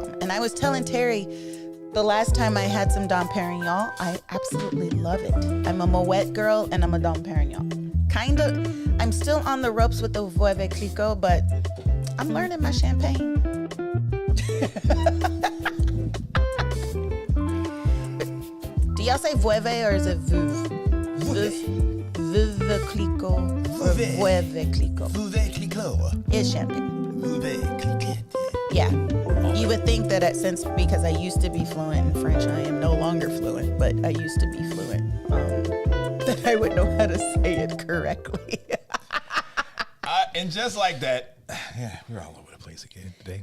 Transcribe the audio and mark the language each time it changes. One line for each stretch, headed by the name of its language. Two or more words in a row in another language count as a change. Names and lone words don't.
English: And I was telling Terry, The last time I had some Dom Perignon, I absolutely love it. I'm a Moet girl and I'm a Dom Perignon. Kind of, I'm still on the ropes with the Veuve Clicquot, but I'm learning my champagne. Do y'all say Veuve or is it Veuve? Veuve Clicquot or Veuve Clicquot? Veuve Clicquot. It's champagne. Veuve Clicquot. Yeah. You would think that since because I used to be fluent in French, I am no longer fluent, but I used to be fluent, that I would know how to say it correctly. And just like that, yeah, we're all over the place again today.